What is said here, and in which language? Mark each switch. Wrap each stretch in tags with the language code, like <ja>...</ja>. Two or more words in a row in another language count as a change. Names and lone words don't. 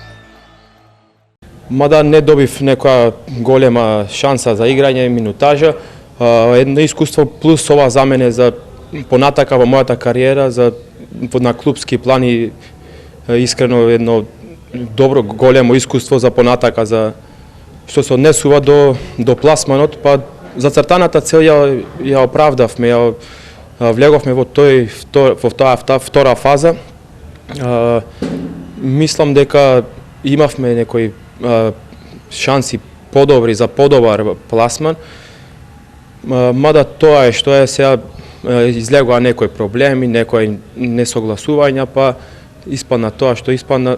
<mk>Mada ne dobив neka golema šansa za igranje i minutaža, jedno iskustvo plus ova za mene za ponatakava moja karijera na klubski plan i iskreno jedno dobro golemo iskustvo za ponataka za što se odnesuva do plasmanot, pa zacrtaната цел ја оправдавме, ја влеговме во таа втора фаза. Мислам дека имавме некои шанси подобри за подобар пласман, мада тоа е што е сега излегува некои проблеми, некои несогласувања, па испадна тоа што испадна.</mk>